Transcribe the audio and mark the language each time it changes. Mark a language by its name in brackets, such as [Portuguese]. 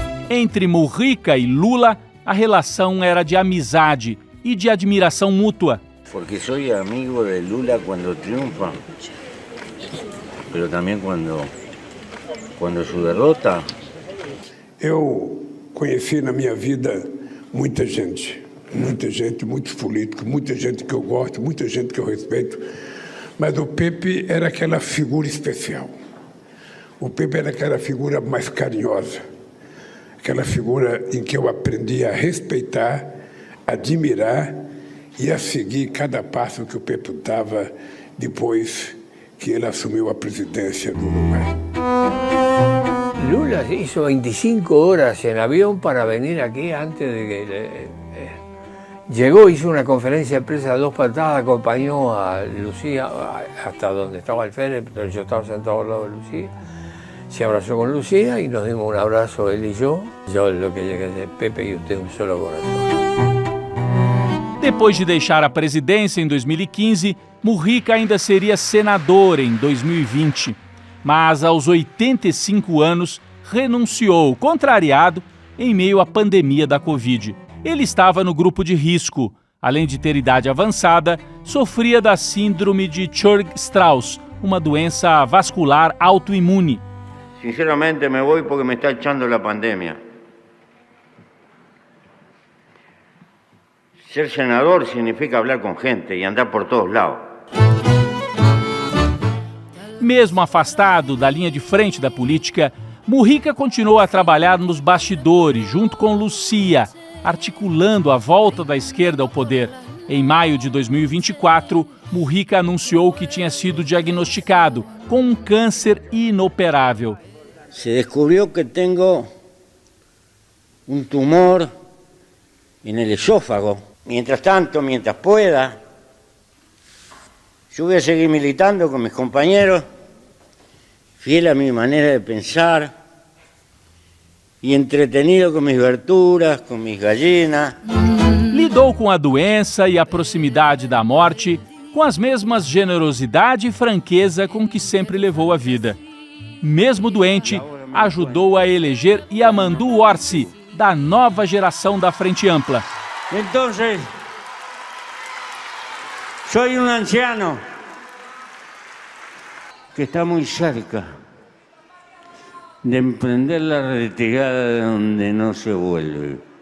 [Portuguese] Entre Mujica e Lula, a relação era de amizade e de admiração mútua. [Spanish] Porque soy amigo de Lula cuando triunfa, pero también cuando su derrota. [Portuguese] Eu conheci na minha vida muita gente, muitos políticos, muita gente que eu gosto, muita gente que eu respeito, mas o Pepe era aquela figura especial. O Pepe era aquela figura mais carinhosa, aquela figura em que eu aprendi a respeitar, admirar e a seguir cada passo que o Pepe dava depois que ele assumiu a presidência do Uruguai. [Spanish] Lula hizo 25 horas en avión para venir aquí antes de que... Llegó, hizo una conferencia de prensa a dos patadas, acompañó a Lucía hasta donde estaba el Fede, pero yo estaba sentado al lado de Lucía. Se abrazó con Lucía y nos dimos un abrazo él y yo. Yo lo que llegué de Pepe y usted un solo corazón. [Portuguese] Depois de deixar a presidência em 2015, Mujica ainda seria senador em 2020. Mas aos 85 anos, renunciou, contrariado, em meio à pandemia da Covid. Ele estava no grupo de risco. Além de ter idade avançada, sofria da síndrome de Churg-Strauss, uma doença vascular autoimune. [Spanish] Sinceramente me voy porque me está echando la pandemia. Ser senador significa hablar con gente y andar por todos lados. [Portuguese] Mesmo afastado da linha de frente da política, Mujica continuou a trabalhar nos bastidores, junto com Lucia, articulando a volta da esquerda ao poder. Em maio de 2024, Mujica anunciou que tinha sido diagnosticado com um câncer inoperável. [Spanish] Se descubrió que tengo un tumor en el esófago. Mientras tanto, mientras pueda, yo voy a seguir militando con mis compañeros, fiel a mi manera de pensar e entretenido [Portuguese] com minhas verduras, com minhas [Spanish] gallinas. [Portuguese] Lidou com a doença e a proximidade da morte com as mesmas generosidade e franqueza com que sempre levou a vida. Mesmo doente, ajudou a eleger Yamandu Orsi, da nova geração da Frente Ampla. [Spanish] Entonces, soy un anciano que está muy cerca de emprender la retirada de donde no se vuelve.